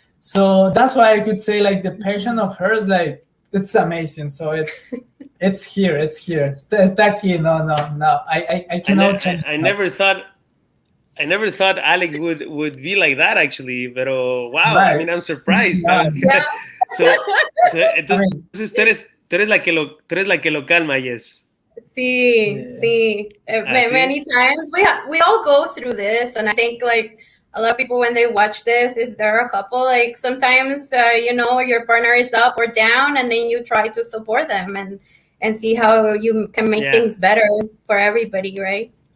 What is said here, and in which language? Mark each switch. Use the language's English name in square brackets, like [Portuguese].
[English] So that's why I could say like the passion of hers, like it's amazing. So it's here. [Spanish] Está aquí. [English] No. I cannot change. I never thought Alex would be like that, actually. [Spanish] Pero [English] wow, right. I mean, I'm surprised. Yeah. [Spanish] So entonces tú eres la que lo calma, [English] yes. [Spanish] Sí. [English] Many times we all go through this, and I think like a lot of people, when they watch this, if they're a couple, like sometimes you know, your partner is up or down, and then you try to support them and see how you can make things better for everybody, right?